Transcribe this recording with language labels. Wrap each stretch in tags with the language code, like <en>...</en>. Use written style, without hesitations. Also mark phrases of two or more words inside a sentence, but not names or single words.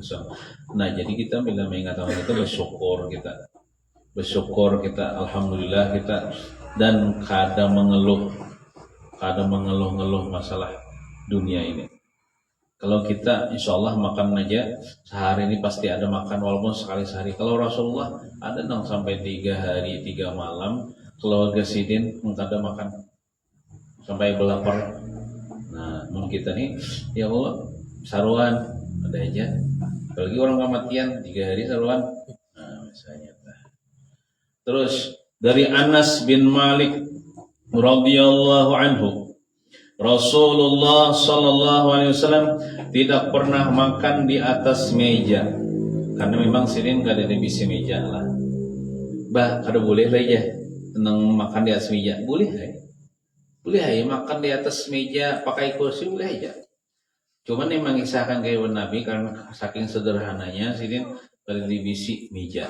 <id>Nah jadi kita bila mengatakan itu bersyukur kita alhamdulillah kita dan kada mengeluh masalah dunia ini. Kalau kita</id> <ar>إن شاء الله</ar> <id>makan aja sehari ini pasti ada makan walaupun sekali sehari. Kalau Rasulullah ada sampai 3 hari 3 malam keluarga Sidin kada makan sampai belapar. Nah, mungkin kita nih ya Allah saruan ada aja. Apalagi orang kematian 3 hari saruan. Nah, misalnya. Terus dari Anas bin Malik</id> <ar>رضي الله عنه,</ar> <id>Rasulullah</id> <ar>صلى الله عليه وسلم</ar> <id>tidak pernah makan di atas meja.</id> <bjn>Karena memang sirin kada ada bisi meja lah. Bah, kada boleh lah ya tenang makan di atas meja.</bjn> <id>Boleh lah. Boleh aja makan di atas meja pakai kursi, boleh aja. Cuman yang mengisahkan kayak Nabi karena saking sederhananya sidin dari divisi meja.</id>